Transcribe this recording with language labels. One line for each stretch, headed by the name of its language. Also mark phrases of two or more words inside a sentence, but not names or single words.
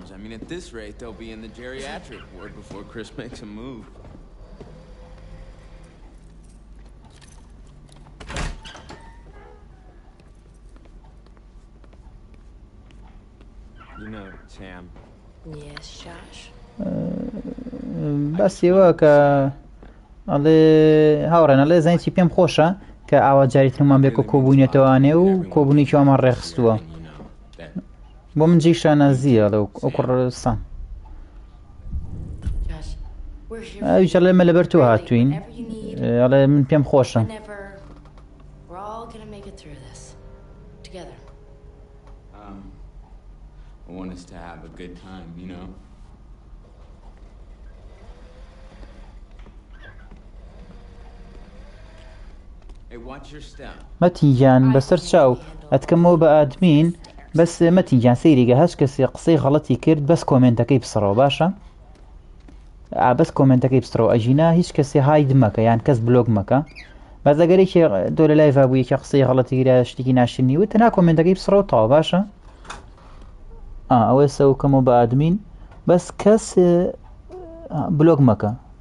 English: I mean, at this rate, they'll be in the geriatric ward before Chris makes a move. You know, Sam. Yes, Josh.
Central Kurdish: بەسیەوە کە ئەڵێ هاوڕێن ئەڵێ زانیی پێم خۆشە کە ئاوا جاریترمان بێ کە کۆبوونێتەوانێ و کۆبوونێکیوامان ڕێخستووە بۆ من جێیشە نازیە ئەڵێ ئەو کوڕستان
English: Josh, we're here
Central Kurdish: ئەویش ئەڵێ ئێمە لەبەر تۆ هاتووین
English: whenever you need,
Central Kurdish: ئەڵێ من پێم خۆشە
English: whenever. We're all gonna make it through this. Together. I want us to have a good time, you know? Hey, watch your step.
Central Kurdish: مەتیجان بەسەر چاو ئەتکەمەوە بە ئادمین بەس مەتیجان سەیریگە هەچ کەسی قسەی غەڵەتی کرد بەس کۆمنتەکەی بسڕەوە باشە بەس کۆمنتەکەی بسڕەوە ئەژینا هیچ کەسی هاید مەکە یان کەس بلۆگ مەکە بەزەگەرێکی تۆ لە لای بابوویەکە قسەی غەڵەتی گرا شتێکی ناشرنی وت تەنها کۆمنتەکەی بسڕەوە تەواو باشە ئەوە سەوکەمەوە بە ئادمین بەس کەس بلۆگ مەکە